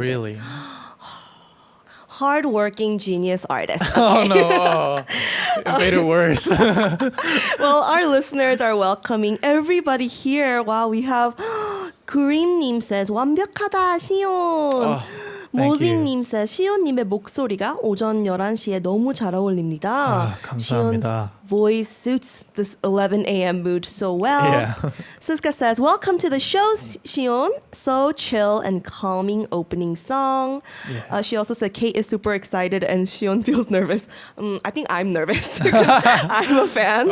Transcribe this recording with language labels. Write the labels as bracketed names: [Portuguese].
[English] really. Hard-working genius artist. Oh no, it made it worse. Well, our listeners are welcoming everybody here. Wow, we have 구림님 says [Korean] 완벽하다 [English] 시온. Thank you. [Korean] 모진님 [English] says [Korean] 시온님의 목소리가 오전 11시에 너무 잘 어울립니다. 감사합니다. [English] 시온's voice suits this 11 a.m. mood so well. Yeah. Siska says, welcome to the show, Sion. So chill and calming opening song. Yeah. She also said Kate is super excited and Sion feels nervous. I think I'm nervous because I'm a fan.